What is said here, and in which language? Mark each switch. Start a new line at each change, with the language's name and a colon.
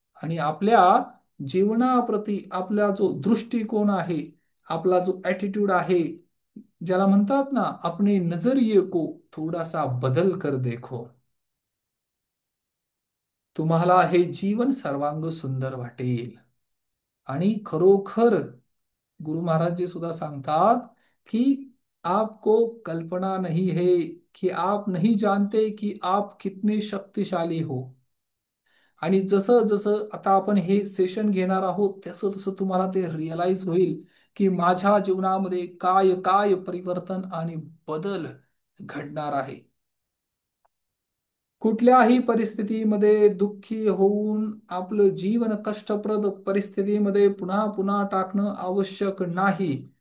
Marathi: आणि आपल्या जीवनाप्रती आपला जो दृष्टिकोन आहे, आपला जो ॲटिट्यूड आहे, ज्याला म्हणतात ना,
Hindi: अपने नजरिये को थोडासा बदल कर देखो,
Marathi: तुम्हाला हे जीवन सर्वांग सुंदर वाटेल. आणि खरोखर गुरु महाराज जी सुद्धा सांगतात की
Hindi: आपको कल्पना नहीं है, कि आप नहीं जानते कि आप कितने शक्तिशाली हो.
Marathi: आणि जसं जसं आता आपण हे सेशन घेणार आहोत, तसं तसं तुम्हाला ते रिअलाइज होईल की माझ्या जीवनामध्ये काय काय परिवर्तन आणि बदल घडणार आहे. कुठल्याही परिस्थितीमध्ये दुःखी होऊन आपलं जीवन कष्टप्रद परिस्थितीमध्ये पुन्हा पुन्हा टाकणं आवश्यक नाही.